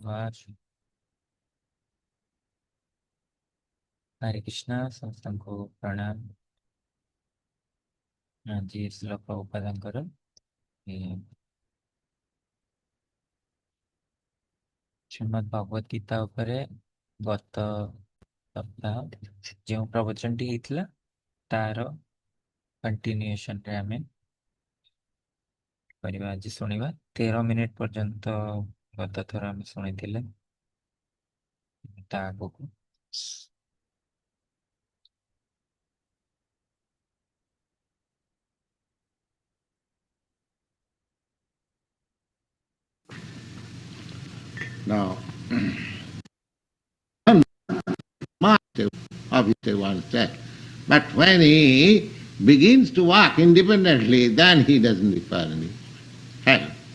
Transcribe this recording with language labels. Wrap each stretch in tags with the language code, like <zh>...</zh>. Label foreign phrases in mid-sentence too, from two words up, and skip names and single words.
<hi>नमस्कार। हरे कृष्णा</hi> <or>ସମସ୍ତଙ୍କୁ ପ୍ରଣାମ। ଆଜି ଶ୍ଲୋକ ଉପାଦାଙ୍କର ଶ୍ରୀମଦ୍ ଭଗବତ ଗୀତା ଉପରେ ଗତ ସପ୍ତାହ ଯେଉଁ ପ୍ରବଚନଟି ହେଇଥିଲା ତାର କଣ୍ଟିନ୍ୟୁଏସନରେ ଆମେ କରିବା। ଆଜି ଶୁଣିବା 13 ମିନିଟ ପର୍ଯ୍ୟନ୍ତ ଗତ ଥର ଆମେ ଶୁଣିଥିଲେ। ତା ଆଗକୁ</or> <en>Now, master obviously one said, but when he begins to walk independently, then he doesn't require any help.</en>